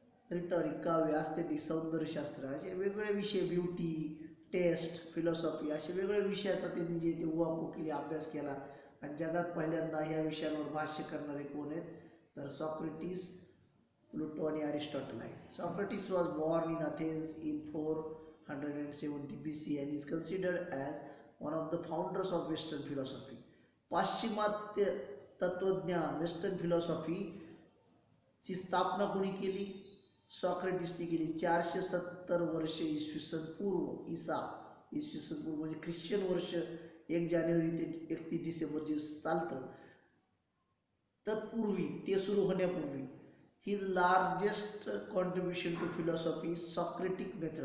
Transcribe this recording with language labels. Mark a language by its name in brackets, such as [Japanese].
[Marathi] रिटॉरिक, काव्य, एस्थेटिक्स, सौंदर्यशास्त्र असे वेगवेगळे विषय, ब्युटी, टेस्ट, फिलॉसॉफी असे वेगवेगळ्या विषयाचा त्यांनी जे ते उहापोह केली, अभ्यास केला. आणि जगात पहिल्यांदा ह्या विषयांवर भाष्य करणारे कोण आहेत तर सॉक्रेटिस, प्लुटो आणि अरिस्टॉटल आहे. [English] Socrates was born in Athens इन 470 BC and is considered as one of the founders of Western philosophy. [Marathi] पाश्चिमात्य तत्वज्ञान, वेस्टर्न फिलॉसॉफी ची स्थापना कोणी केली? सॉक्रेटिसने केली. 470 वर्ष इसवी सन पूर्व, इसवी सन पूर्व म्हणजे ख्रिश्चन वर्ष 1 जानेवारी ते 31 डिसेंबर जे चालतं तत्पूर्वी, ते सुरू होण्यापूर्वी [English] His largest contribution to philosophy Socratic method.